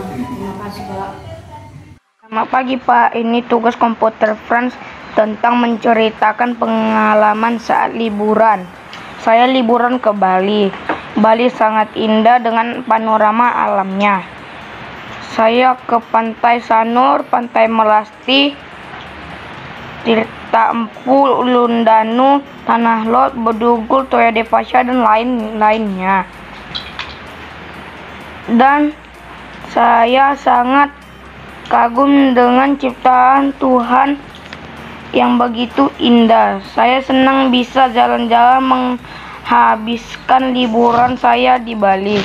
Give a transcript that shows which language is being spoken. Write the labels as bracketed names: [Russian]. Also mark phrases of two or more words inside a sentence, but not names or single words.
[Indonesian] Terima kasih Pak. Selamat pagi Pak, ini tugas komputer Frans tentang menceritakan pengalaman saat liburan. Saya liburan ke Bali. Bali sangat indah dengan panorama alamnya. Saya ke Pantai Sanur, Pantai Melasti, Tirta Empu, Lundanu, Tanah Lot, Bedugul, Toya Devasya, dan lain-lainnya. Dan saya sangat kagum dengan ciptaan Tuhan yang begitu indah. Saya senang bisa jalan-jalan menghabiskan liburan saya di Bali.